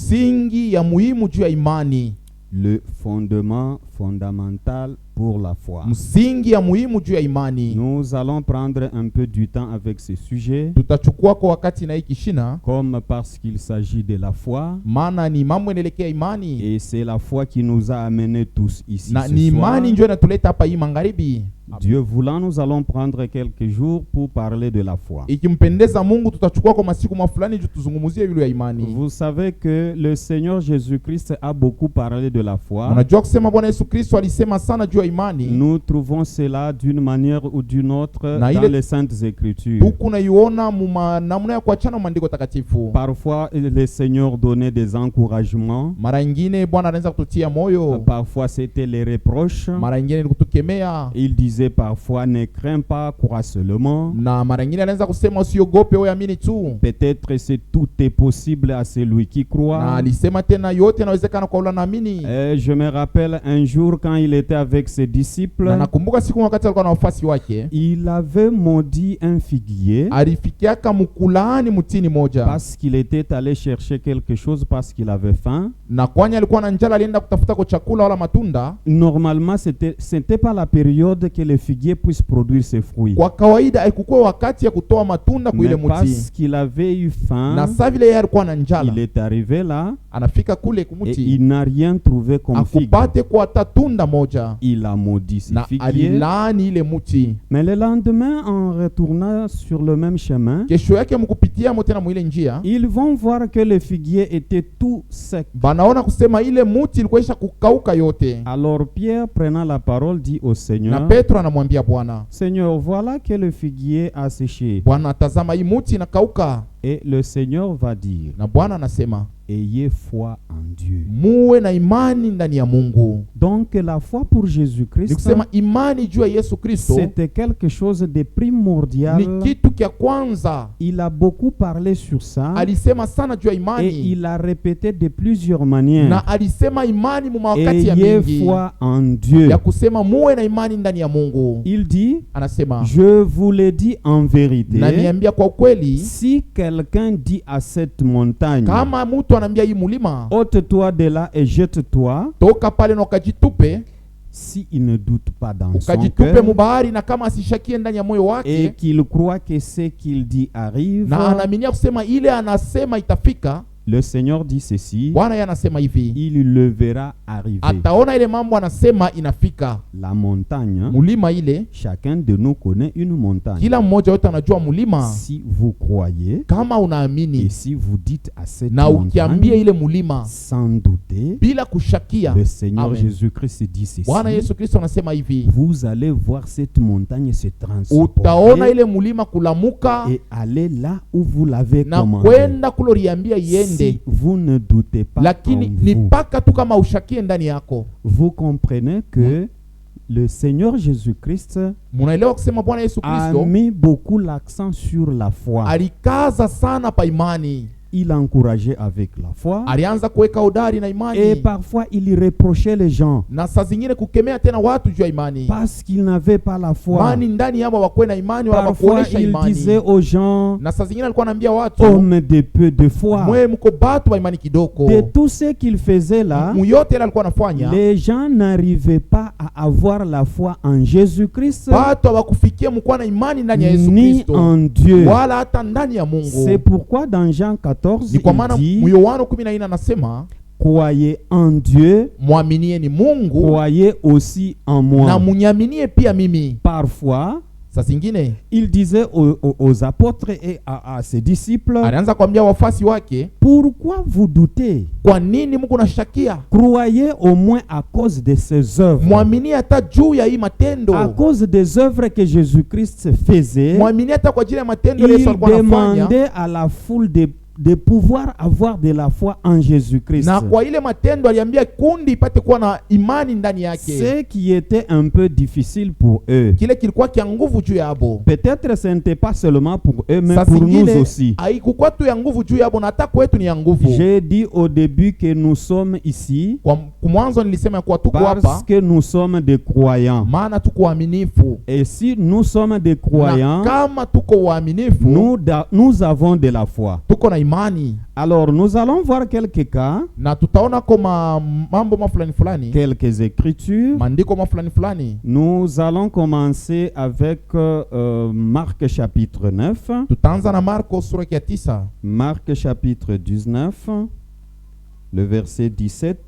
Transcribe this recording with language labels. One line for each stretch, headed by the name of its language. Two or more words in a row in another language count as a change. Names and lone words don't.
Swahili: msingi ya muhimu juu ya imani.
French: Le fondement fondamental pour la foi.
Swahili: Msingi ya muhimu juu ya imani.
French: Nous allons prendre un peu du temps avec ce sujet.
Swahili: Tutachukua kwa wakati na hiki shina.
French: Comme parce qu'il s'agit de la foi.
Swahili: Maana ni mambo inaelekea imani.
French: Et c'est la foi qui nous a amenés tous ici
Swahili: Na
French: ce
Swahili: ni
French: soir.
Swahili: imani ndio inatuleta hapa hii magharibi.
French: Dieu voulant, nous allons prendre quelques jours pour parler de la foi.
Swahili: Ikimpendeza Mungu tutachukua kwa masiku mafulani tuzungumzie yule ya imani.
French: Vous savez que le Seigneur Jésus-Christ a beaucoup parlé de la foi.
Swahili: Unajua kusema Bwana Yesu Kristo alisema sana juu ya imani.
French: Nous trouvons cela d'une manière ou d'une autre
Swahili: Na
French: dans
Swahili: ile
French: les Saintes Écritures.
Swahili: Tunaiona namna ya kuachana maandiko takatifu.
French: Parfois le Seigneur donnait des encouragements.
Swahili: Mara nyingine Bwana anaanza kututia moyo.
French: Parfois c'était les reproches.
Swahili: Mara nyingine ni kutukemea.
French: Il disait parfois ne crains pas, crois seulement.
Swahili: Na mara nyingine anaanza kusema usiogope, wewe amini tu.
French: Peut-être c'est tout est possible à celui qui croit.
Swahili: Na alisema tena yote yanawezekana kwa yule anaamini.
French: Je me rappelle un jour quand il était avec ses disciples.
Swahili: Na nakumbuka siku wakati alikuwa na wafuasi wake.
French: Il avait maudit un figuier.
Swahili: Alifikiaka mkulaani mtini moja.
French: Parce qu'il était allé chercher quelque chose parce qu'il avait faim.
Swahili: Na kwani alikuwa na njala alienda kutafuta kwa chakula wala matunda.
French: Normalement c'était pas la période que le figuier puisse produire ses fruits.
Swahili: Kwa kawaida haikuwa wakati ya kutoa matunda kwa ile mti.
French: Parce qu'il avait eu faim.
Swahili: Na sasa vile yeye alikuwa na njala.
French: Il est arrivé là.
Swahili: Anafika kule kumti.
French: Et il n'a rien trouvé comme figue.
Swahili: Akupate kwa tatunda moja.
French: Il a maudit ce figuier.
Swahili: Na alilani ile mti.
French: Mais le lendemain, en retournant sur le même chemin,
Swahili: kesho yake mkupitia tena mwile njia,
French: ils vont voir que le figuier était tout sec.
Swahili: Banaona kusema ile mti ilikuwa isha kukauka yote.
French: Alors Pierre, prenant la parole, dit au Seigneur,
Swahili: na Petro anamwambia Bwana,
French: Seigneur, voilà que le figuier a séché.
Swahili: Bwana, tazama hii mti inakauka.
French: Et le Seigneur va dire,
Swahili: na Bwana anasema,
French: ayez foi en Dieu.
Swahili: Muwe na imani ndani ya Mungu.
French: Donc la foi pour Jésus-Christ,
Swahili: nikusema imani juu ya Yesu Kristo,
French: c'était quelque chose de primordial.
Swahili: Ni kitu kia kwanza.
French: Il a beaucoup parlé sur ça.
Swahili: Alisema sana juu ya imani.
French: Et il a répété de plusieurs manières.
Swahili: Na alisema imani mu wakati ya mingi.
French: Ayez foi en Dieu.
Swahili: Ya kusema muwe na imani ndani ya Mungu.
French: Il dit,
Swahili: anasema,
French: je vous le dis en vérité.
Swahili: Na niambia kwa kweli,
French: si quelqu'un dit à cette montagne,
Swahili: kama mtu anambia hii mulima,
French: ôte-toi de là et jette-toi,
Swahili: toka pale na ukajitupe,
French: si il ne doute pas dans son cœur,
Swahili: mubahari, na kama asishakie ndani ya moyo wake,
French: et qu'il croit que ce qu'il dit arrive,
Swahili: na anaaminia kusema ile anasema itafika,
French: le Seigneur dit ceci,
Swahili: Bwana yeye anasema hivi,
French: il le verra arriver.
Swahili: Ataona ile mambo anasema inafika.
French: La montagne,
Swahili: mulima ile,
French: chacun de nous connaît une montagne.
Swahili: Kila mmoja wetu anajua mulima.
French: Si vous croyez,
Swahili: kama unaamini,
French: et si vous dites à cette
Swahili: na
French: montagne,
Swahili: ukiambia ile mulima
French: sans douter,
Swahili: bila kushakia,
French: le Seigneur Jésus-Christ dit ceci,
Swahili: Bwana Yesu Kristo anasema hivi,
French: vous allez voir cette montagne se transformer,
Swahili: utaona ile mulima kulamuka,
French: et aller là où vous l'avez commandé.
Swahili: Na kwenda kuloriambia iende.
French: Si vous ne doutez pas,
Swahili: lakini ni paka tu kama ushakie ndani yako.
French: Vous comprenez que le Seigneur Jésus-Christ a mis beaucoup l'accent sur la foi.
Swahili: Alikaza sana pa imani.
French: Il encourageait avec la foi.
Swahili: Alianza kuweka udari na imani.
French: Et parfois il reprochait les gens.
Swahili: Na saa zingine kukemea tena watu juu ya imani.
French: Parce qu'ils n'avaient pas la foi.
Swahili: Mani ndani yao wakuwe na imani wala wakuonesha imani.
French: Il disait aux gens,
Swahili: na saa zingine alikuwa anaambia watu,
French: hommes de peu de foi.
Swahili: Mwe mko batu wa imani kidogo.
French: De tout ce qu'il faisait là,
Swahili: yote ile alikuwa anafanya,
French: les gens n'arrivaient pas à avoir la foi en Jésus-Christ.
Swahili: Watu hawakufikia mkuwa na imani ndani ya Yesu Kristo. Ni
French: en Dieu.
Swahili: Wala hata ndani ya Mungu.
French: C'est pourquoi dans Jean 14,
Swahili: ni kwa maana Yohana 14 anasema,
French: croyez en Dieu,
Swahili: muaminie ni Mungu,
French: croyez aussi en moi.
Swahili: Na munyaminie pia mimi.
French: Parfois,
Swahili: saa zingine
French: il disait aux apôtres et à ses disciples,
Swahili: alianza kuambia wafuasi wake,
French: pourquoi vous doutez?
Swahili: Kwa nini mko nashakia?
French: Croyez au moins à cause de ses œuvres.
Swahili: Muaminie hata juu ya hii matendo.
French: À cause des œuvres que Jésus-Christ faisait,
Swahili: muaminie hata kwa ajili ya matendo Yesu alikuwa anafanya.
French: Il demandait à la foule de pouvoir avoir de la foi en Jésus-Christ.
Swahili: Na kwa ile matendo aliambia kundi ipate kuwa na imani ndani yake.
French: Ce qui était un peu difficile pour eux.
Swahili: Kile kilikuwa kia nguvu juu yabo.
French: Peut-être ce n'était pas seulement pour eux, mais pour nous aussi.
Swahili: Haikuwa tu ya nguvu juu yabo, na hata kwetu ni ya nguvu.
French: J'ai dit au début que nous sommes ici.
Swahili: Kwa mwanzo nilisema kwa tuko hapa
French: parce que nous sommes des croyants.
Swahili: Maana tuko waaminifu.
French: Et si nous sommes des croyants,
Swahili: na kama tuko waaminifu,
French: nous avons de la foi.
Swahili: Tuko na imani. imani.
French: Alors nous allons voir quelques cas,
Swahili: Na tutaona kama mambo mafulani fulani,
French: quelques écritures.
Swahili: mandiko mafulani fulani.
French: Nous allons commencer avec Marc chapitre 9.
Swahili: Tutaanza na Marko sura ya 9.
French: Marc chapitre 19, le verset 17.